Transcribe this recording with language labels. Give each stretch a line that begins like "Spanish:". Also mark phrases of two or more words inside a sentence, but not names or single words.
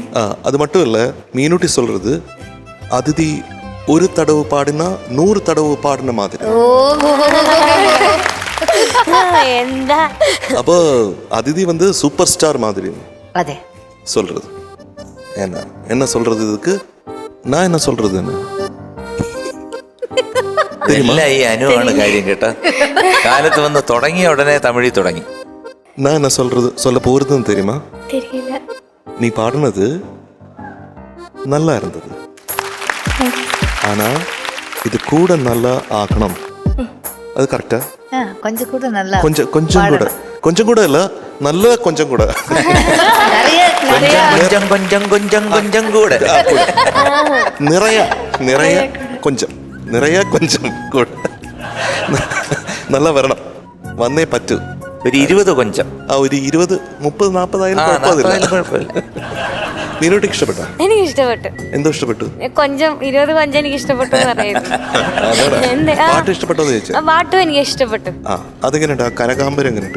Tamil: அது மட்டும் இல்ல, மீனுட்டி சொல்றது அதிதி ஒரு தடவை பாடினா 100 தடவை பாடின மாதிரி. ஓ
Malayalam: എന്താ
Tamil: அப்போ அதிதி வந்து சூப்பர் ஸ்டார் மாதிரி
Malayalam: അതെ.
Tamil: சொல்றது. என்ன சொல்றது இதுக்கு? நான் என்ன சொல்றது என்ன?
Malayalam: എല്ലാം ഈ അനുവാണ് കാര്യം കേട്ടാ. കാലത്ത് വന്ന് തുടങ്ങിയ ഉടനെ തമിഴിൽ തുടങ്ങി.
Tamil: நான் என்ன சொல்றது சொல்ல போறதுன்னு தெரியுமா? தெரியல. நீ பாடுனது நல்லா இருந்தது, ஆனா இது கூட நல்லா ஆக்கணும். அது கரெக்டா? கொஞ்சம் கூட நல்லா கொஞ்சம் கூட இல்ல, நல்ல கொஞ்சம் கூட. நிறைய
Malayalam: കൊഞ്ചം കൊഞ്ചം കൊഞ്ചം കൊഞ്ചം കൂടെ.
Tamil: நிறைய கொஞ்சம் கூட நல்லா വരണം.
Malayalam: വന്നേ പറ്റൂ. ഒരു 20 കൊഞ്ചം. ഒരു 20, 30, 40 ആയാലും കുഴപ്പമില്ല. നീനോട്ട് ഇഷ്ടപ്പെട്ടോ? എനിക്ക് ഇഷ്ടപ്പെട്ടു. എന്തോ ഇഷ്ടപ്പെട്ടു? കൊഞ്ചം 20 കൊഞ്ചം എനിക്ക് ഇഷ്ടപ്പെട്ടു എന്ന് പറയുന്നു. പാട്ട് ഇഷ്ടപ്പെട്ടോന്ന് ചോദിച്ചു. പാട്ടും എനിക്ക് ഇഷ്ടപ്പെട്ടു. ആ, അതെങ്ങനെയുണ്ട്? ആ കനകാംബരം എങ്ങനെയുണ്ട്?